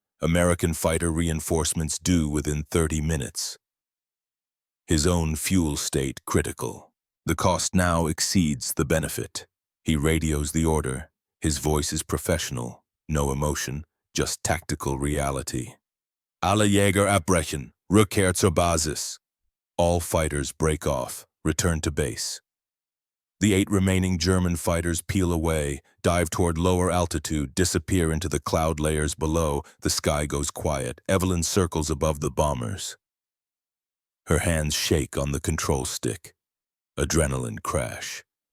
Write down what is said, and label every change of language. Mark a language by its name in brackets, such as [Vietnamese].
[English] American fighter reinforcements due within 30 minutes. His own fuel state critical. The cost now exceeds the benefit. He radios the order. His voice is professional, no emotion, just tactical reality. [German] Alle Jäger abbrechen, Rückkehr zur Basis. [English] All fighters break off, return to base. The 8 remaining German fighters peel away, dive toward lower altitude, disappear into the cloud layers below. The sky goes quiet. Evelyn circles above the bombers. Her hands shake on the control stick. Adrenaline crash.